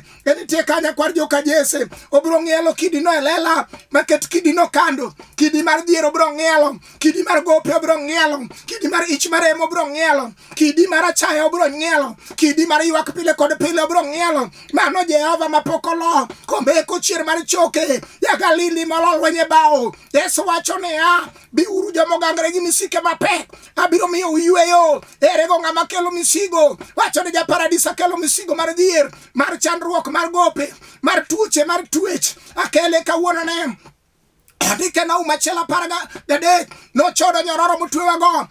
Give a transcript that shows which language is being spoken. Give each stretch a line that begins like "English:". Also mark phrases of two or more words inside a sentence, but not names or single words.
Luo (Kenya and Tanzania): Nitie kanya kwar joka Jese, obiro ng'ielo kidi no e lela, maket kidi no kando. Kidi mar dhier obiro ng'ielo, kidi mar gope obiro ng'ielo, kidi mar ich maremo obiro ng'ielo, kidi mar achaya obiro ng'ielo, kidi mar ywak pile kod pile obiro ng'ielo. Mano Jehova mapokolo, kombeko chier mar choke ya Galili molol wenye bao. Yesu wacho niya, biuru jomogangre gi misike mapek, abiro miyo uyweyo. Erego ng'ama kelo misigo, wacho ni ja-Paradis kelo misigo mar dhier, mar chandruok, mar gope, mar tuoche, mar twech. Akele kawuono ne ondike Naum 1:13 nochodo nyororo motwewago.